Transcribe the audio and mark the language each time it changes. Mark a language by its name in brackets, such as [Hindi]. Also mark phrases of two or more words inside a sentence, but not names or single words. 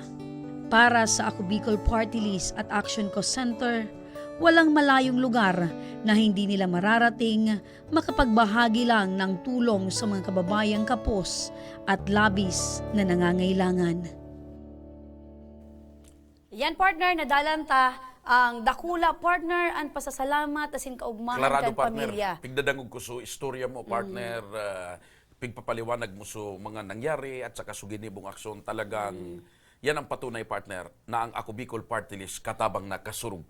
[Filipino] Para sa Ako Bicol [English] Party List [Filipino] at Action Co Center, walang malayong lugar na hindi nila mararating makapagbahagi lang ng tulong sa mga kababayang kapos at labis na nangangailangan. [Bikol] Yan partner, nadalan ta ang dakula partner ang pasasalamat asin kaugmahan Klarado, kan pamilya. partner. Pigdadangog ko so istorya mo, partner. Pigpapaliwanag mo so mga nangyari at saka suginibong aksyon. Talagang yan ang patunay, partner, na ang Ako Bicol [English] Party List [Bikol] katabang na kasurug pa.